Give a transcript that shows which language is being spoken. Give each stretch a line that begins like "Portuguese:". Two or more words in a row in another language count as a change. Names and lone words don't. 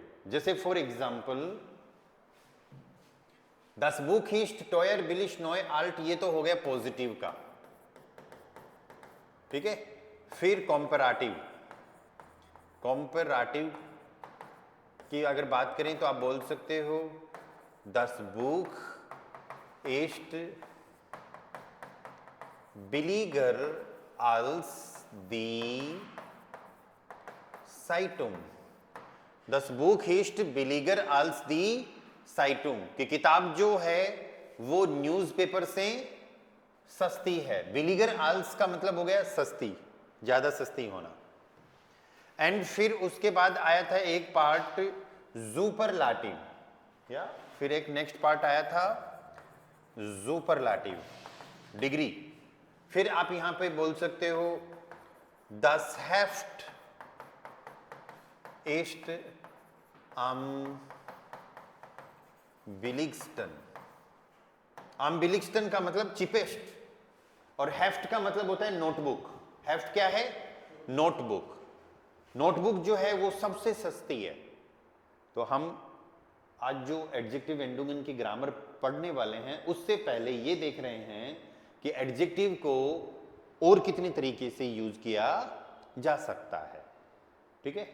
Hindi: जैसे
English: for example
German: das Buch ist teuer billig neu alt,
Hindi: ये तो हो गया पॉजिटिव का, ठीक है। फिर कॉम्पैरेटिव, कॉम्पैरेटिव की अगर बात करें तो आप बोल सकते हो
German: das Buch ist billiger als die Zeitung, das Buch ist billiger als die Zeitung,
Hindi: कि किताब जो है वो न्यूज़पेपर से सस्ती है।
German: billiger als
Hindi: का मतलब हो गया सस्ती, ज्यादा सस्ती होना। एंड फिर उसके बाद आया था एक पार्ट सुपरलाटिव, या फिर एक
English: next part
Hindi: आया था सुपरलाटिव, डिग्री। फिर आप यहां पे बोल सकते हो
German: das Heft ist am billigsten। am billigsten
Hindi: का मतलब चिपेस्ट, और हेफ्ट का मतलब होता है नोटबुक। हेफ्ट क्या है? नोटबुक। नोटबुक जो है वो सबसे सस्ती है। तो हम आज जो एडजेक्टिव एंडुगन की ग्रामर पढ़ने वाले हैं उससे पहले ये देख रहे हैं कि एडजेक्टिव को और कितने तरीके से यूज किया जा सकता है, ठीक है।